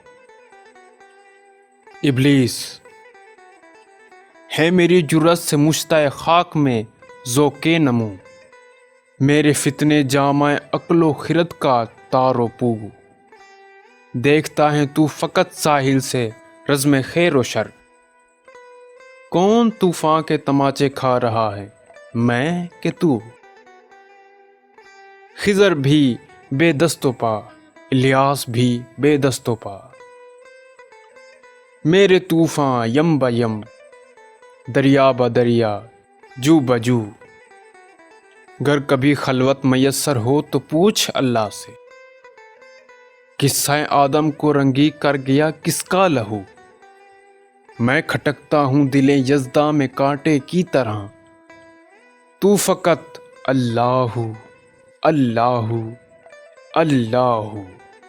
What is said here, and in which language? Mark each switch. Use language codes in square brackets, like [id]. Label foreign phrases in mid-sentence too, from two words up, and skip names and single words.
[ur] ابلیس: ہے میری جرأت سے مشتۂ خاک میں ذوق نمو، میرے فتنے جامع عقل و خرد کا تار و پو، دیکھتا ہے تو فقط ساحل سے رزم خیر و شر، کون طوفان کے تماچے کھا رہا ہے، میں کہ تو؟ خضر بھی بے دست و پا، الیاس بھی بے دست و پا، میرے طوفان یم با یم، دریا با دریا، جو بجو۔ گر کبھی خلوت میسر ہو تو پوچھ اللہ سے، قصہ آدم کو رنگی کر گیا کس کا لہو؟ میں کھٹکتا ہوں دل یزداں میں کانٹے کی طرح، تو فقط اللہ اللہ اللہ۔